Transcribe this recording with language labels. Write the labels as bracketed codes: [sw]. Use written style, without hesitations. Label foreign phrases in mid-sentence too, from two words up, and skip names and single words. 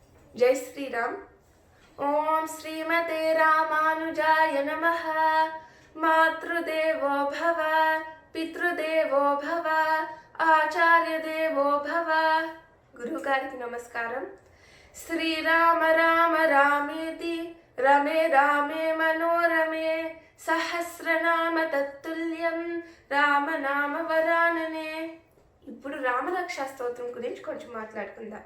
[sa] जय श्री राम। ओम श्रीमते रामानुजाय नमः। मातृदेवो भव, पितृदेवो भव, आचार्य देवो भव। [te] गुरुవు గారికి నమస్కారం। [sa] శ్రీరామ రామ రామేతి రమే రామే మనోరమే సహస్రనామ తత్తుల్యం రామనామ వరాననే। [te] ఇప్పుడు రామరక్షా స్తోత్రం గురించి కొంచెం మాట్లాడుకుందాం।